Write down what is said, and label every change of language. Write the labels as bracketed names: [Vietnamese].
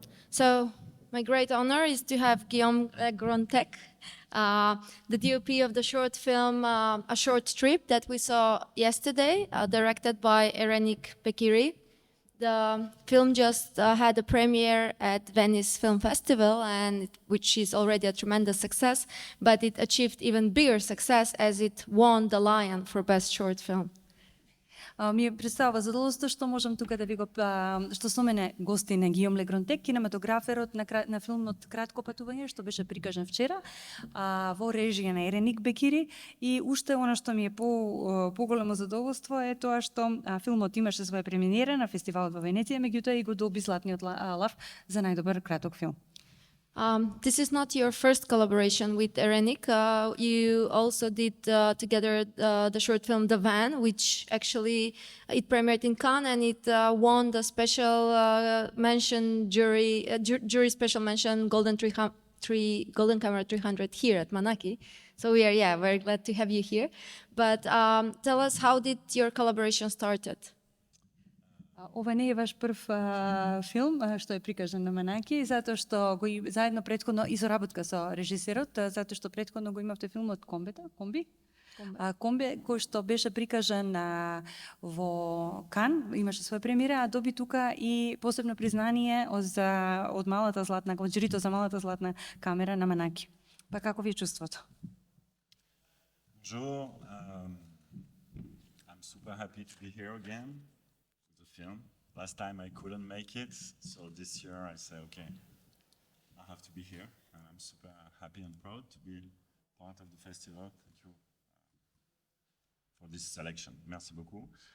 [English] So my great honor is to have Guillaume Grontek, the DOP of the short film A Short Trip that we saw yesterday, directed by Erenik Bekiri. The film just had a premiere at Venice Film Festival, which is already a tremendous success, but it achieved even bigger success as it won the Lion for Best Short Film. [Macedonian] Ми е представа задоволство што можам тука да ви го што со мене гости на Гиом Легронтек, кинематограферот на филмот Кратко патување, што беше прикажан вчера, во режија на Ереник Бекири. И уште она што ми е поголемо задоволство е тоа што филмот имаше своја премиера на фестивалот во Венеција, меѓутоа и го доби златниот лав за најдобар краток филм. [English] This is not your first collaboration with Erenik. You also did together the short film The Van, which actually it premiered in Cannes and it won the special mention jury special mention Golden Camera 300 here at Manaki. So we are very glad to have you here. But tell us, how did your collaboration started? [Macedonian] Ова не е ваш прв филм што е прикажан на Манаки, затоа што го заедно претходно и соработка со режисерот, затоа што претходно го имавте филмот Комби, кој што беше прикажан во Кан, имаше своја премиера, а доби тука и посебно признание од малата златна, од журито за малата златна камера на Манаки. Па како ви е чувството? [English] Bonjour, I'm super happy to be here again. Film. Last time I couldn't make it, so this year I say, okay, I have to be here, and I'm super happy and proud to be part of the festival. Thank you for this selection. [French] Merci beaucoup.